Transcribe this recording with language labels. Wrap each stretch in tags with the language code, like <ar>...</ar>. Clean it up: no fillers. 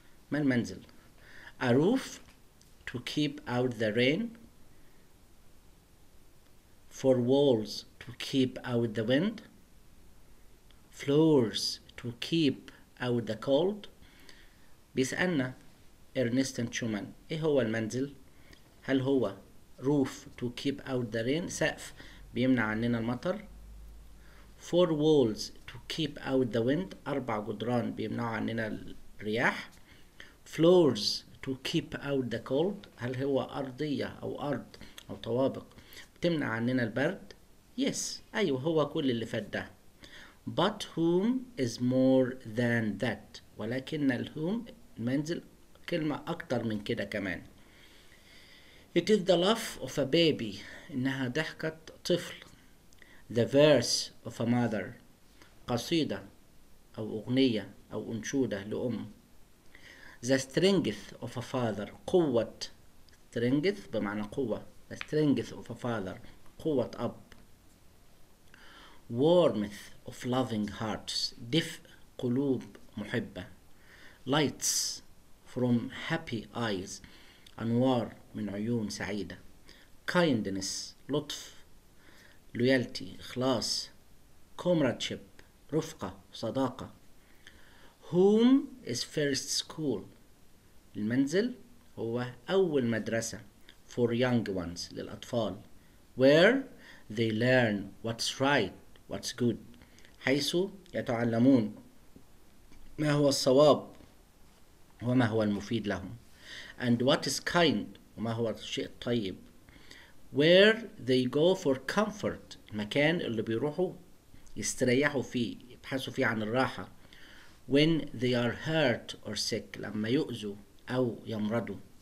<ar>ما المنزل؟</ar> <en>A roof to keep out the rain, four walls to keep out the wind, floors to keep out the cold.</en> <ar>بيسألنا إرنستين شومان إيه هو المنزل؟ هل هو</ar> <en>roof to keep out the rain،</en> <ar>سقف بيمنع عننا المطر،</ar> <en>four walls to keep out the wind،</en> <ar>أربع جدران بيمنعوا عننا الرياح،</ar> <en>floors to keep out the cold،</en> <ar>هل هو أرضية أو أرض أو طوابق بتمنع عننا البرد؟ yes، أيوه هو كل اللي فات ده.</ar> <en>but home is more than that،</en> <ar>ولكن الهوم المنزل كلمة أكتر من كده كمان.</ar> <en>it is the laugh of a baby،</en> <ar>إنها ضحكة طفل.</ar> <en>the verse of a mother،</en> <ar>قصيدة أو أغنية أو أنشودة لأم.</ar> <en>the strength of a father، قوة، strength</en> <ar>بمعنى قوة،</ar> <en>the strength of a father،</en> <ar>قوة أب.</ar> <en>warmth of loving hearts،</en> <ar>دفء قلوب محبة.</ar> <en>lights from happy eyes،</en> <ar>أنوار من عيون سعيدة.</ar> <en>kindness، لطف. loyalty، إخلاص.</en> <ar>comradeship، رفقة صداقة.</ar> <en>home is first school،</en> <ar>المنزل هو أول مدرسة</ar> <en>for young ones، للأطفال. where they learn what's right what's good</en> <ar>حيث يتعلمون ما هو الصواب وما هو المفيد لهم</ar> <en>and what is kind</en> <ar>وما هو الشيء الطيب</ar> <en>where they go for comfort</en> <ar>المكان اللي بيروحوا يستريحوا فيه يبحثوا فيه عن الراحة</ar> <en>when they are hurt or sick</en> <ar>لما يؤذوا أو يمرضوا</ar>